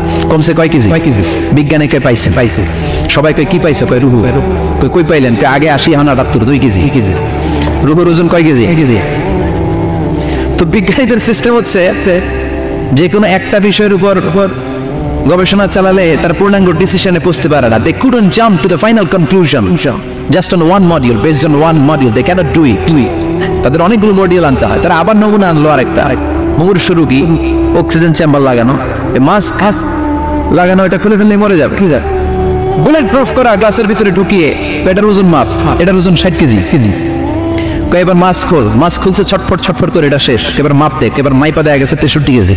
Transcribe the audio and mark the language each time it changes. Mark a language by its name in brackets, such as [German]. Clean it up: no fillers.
[Bangla] কমছে কয় কেজি? বিজ্ঞানীকে পাইছে। সবাই কই কি পাইছে? কয় রুহু। কই পাইলেন? আগে 80 এখন 78, 2 কেজি। রুহুর ওজন কয় কেজি? তো বিজ্ঞানীদের সিস্টেম হচ্ছে যে কোনো একটা বিষয়ের উপর গবেষণা চালালে তার পূর্ণাঙ্গ ডিসিশনে পৌঁছতে পারে না। [English] They couldn't jump to the final conclusion just on one module, based on one module they cannot do it. [Bangla] তাদের অনেকগুলো মডিউল আনতে হয়। তারা আবার নমুনা আনলো আরেকটা, মুমূর্ষ রোগী, অক্সিজেন চেম্বার লাগানো, মাস্ক লাগানো, এটা খুলে ফেললে মরে যাবে। বুলেট প্রুফ করা গ্লাসের ভিতরে ঢুকিয়ে এটার ওজন মাপ, এটার ওজন 60 কেজি। এবার মাস্ক খুলছে, ছটফট করে, এটা শেষ। এবার মাপ দেখ, এবার মাইপা দেয়া গেছে 63 কেজি।